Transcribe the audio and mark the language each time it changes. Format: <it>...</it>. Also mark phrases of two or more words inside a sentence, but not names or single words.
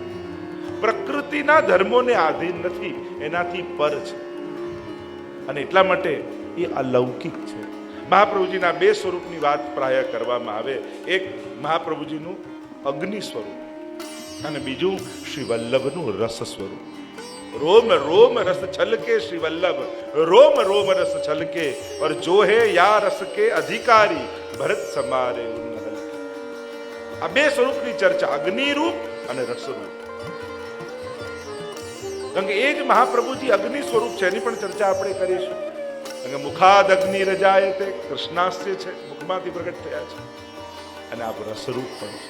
<gu>પ્રકૃતિના ધર્મોને આધીન નથી, એનાથી પર છે. અને એટલા માટે એ અલૌકિક છે. મહાપ્રભુજીના બે સ્વરૂપની વાત પ્રાય કરવામાં આવે. એક મહાપ્રભુજીનું અગ્નિ સ્વરૂપ અને બીજું શ્રી વલ્લભનું રસ સ્વરૂપ.</gu> <hi>रोम रोम रस छलके श्री वल्लभ, रोम रोम रस छलके और जो है या रस के अधिकारी भरत समारे उन्नहल.</hi> <gu>આ બે સ્વરૂપની ચર્ચા, અગ્નિ રૂપ અને રસ રૂપ. કારણ કે એ જ મહાપ્રભુજી અગ્નિ સ્વરૂપ છે, એની પણ ચર્ચા આપણે કરીશું. કારણ કે</gu> <sa>मुखाद अग्नि रजाय ते कृष्णास्य</sa> <gu>છે, મુખમાંથી પ્રગટ થયા છે. અને આ રસરૂપ પણ છે.</gu>